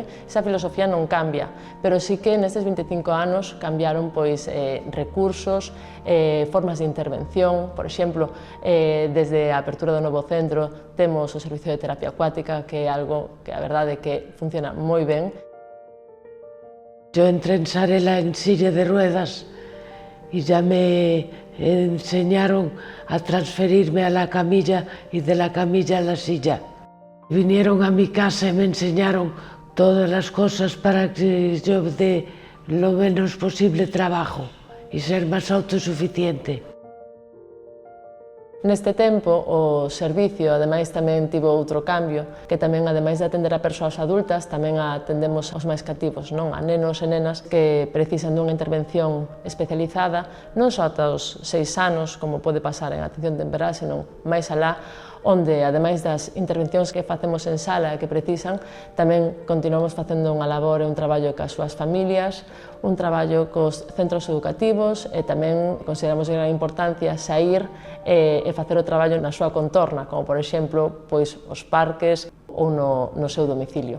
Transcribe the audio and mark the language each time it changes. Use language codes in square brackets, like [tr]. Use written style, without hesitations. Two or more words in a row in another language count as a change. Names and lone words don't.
[gl] Esa filosofía non cambia, pero sí que nestes 25 anos cambiaron recursos, formas de intervención. Por exemplo, desde a apertura do novo centro temos o servicio de terapia acuática, que é algo que a verdade é que funciona moi ben. [es] Yo entré en Sarela en silla de ruedas y ya me enseñaron a transferirme a la camilla y de la camilla a la silla. Vinieron a mi casa y me enseñaron todas las cosas para que yo dé lo menos posible trabajo y ser más autosuficiente. [gl] Neste tempo, o servicio, ademais, tamén tivo outro cambio, que tamén, ademais de atender a persoas adultas, tamén atendemos aos máis cativos, non? A nenos e nenas que precisan dunha intervención especializada, non só ata os 6 anos, como pode pasar en atención temperá, senón máis alá, onde, ademais das intervencións que facemos en sala e que precisan, tamén continuamos facendo unha labor e un traballo cas súas familias, un traballo cos centros educativos e tamén consideramos de gran importancia sair e facer o traballo na súa contorna, como por exemplo os parques ou no seu domicilio.